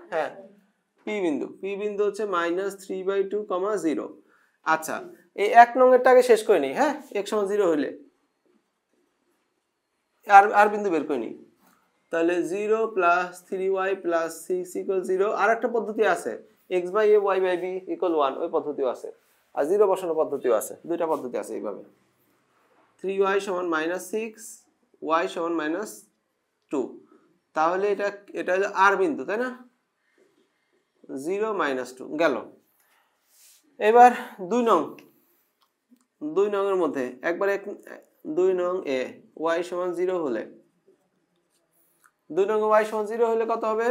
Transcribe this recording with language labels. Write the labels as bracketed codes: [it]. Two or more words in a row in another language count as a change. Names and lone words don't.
[bn] হ্যাঁ পি বিন্দু হচ্ছে -3/2, 0। আচ্ছা এই 1 নং এরটাকে শেষ করে নিই। হ্যাঁ x সমান 0 হলে আর বিন্দু বের করে নিই। তাহলে 0 + 3y + 6 = 0। আর একটা পদ্ধতি আছে, x/a y/b = 1, ওই পদ্ধতিও আছে। আর 0 বসানোর পদ্ধতিও আছে, দুইটা পদ্ধতি আছে এইভাবে। 3y সমান -6, y সমান -2। তাহলে এটা হলো আর বিন্দু, তাই না? 0 - 2 গেল। এবার 2 নং এর মধ্যে একবার 2 নং এ y সমান 0 হলে, 2 নং এ y সমান 0 হলে কত হবে?